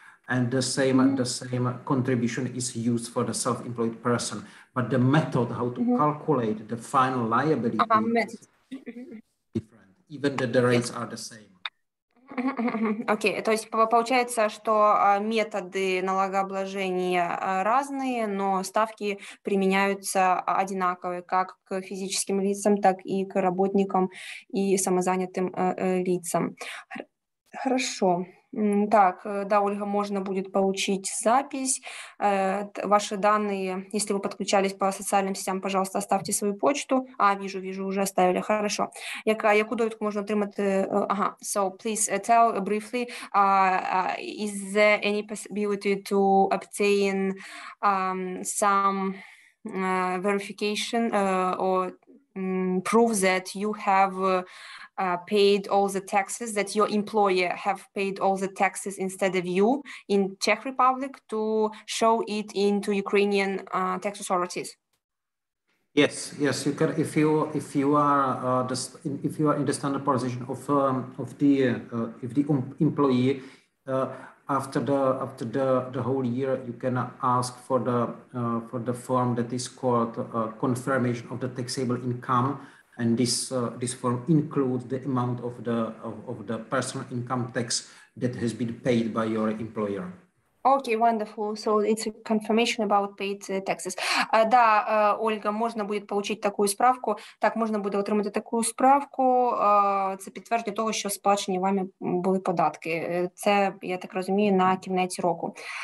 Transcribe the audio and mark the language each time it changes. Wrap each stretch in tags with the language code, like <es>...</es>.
<en>And the same contribution is used for the self-employed person. But the method how to calculate the final liability is different, even the rates are the same.</en> <ru>Окей, то есть получается, что методы налогообложения разные, но ставки применяются одинаковые как к физическим лицам, так и к работникам и самозанятым лицам. Хорошо. Так, да, Ольга, можно будет получить запись. Ваши данные, если вы подключались по социальным сетям, пожалуйста, оставьте свою почту. Вижу, уже оставили, хорошо.</ru> <uk>Яку довідку можна отримати?</uk> <en>So please tell briefly, is there any possibility to obtain some verification or prove that you have paid all the taxes, that your employer have paid all the taxes instead of you in Czech Republic, to show it into Ukrainian tax authorities? Yes, you can. If you are in the standard position of the employee, after the whole year, you can ask for the form that is called confirmation of the taxable income. And this form includes the amount of the personal income tax that has been paid by your employer. Okay, wonderful. So it's a confirmation about paid taxes.</en> <uk>Да, Ольга, можна буде получити таку справку. Так, можна буде отримати таку справку. Це підтвердження того, що сплачені вами були податки. Це, я так розумію, на кінець року.</uk>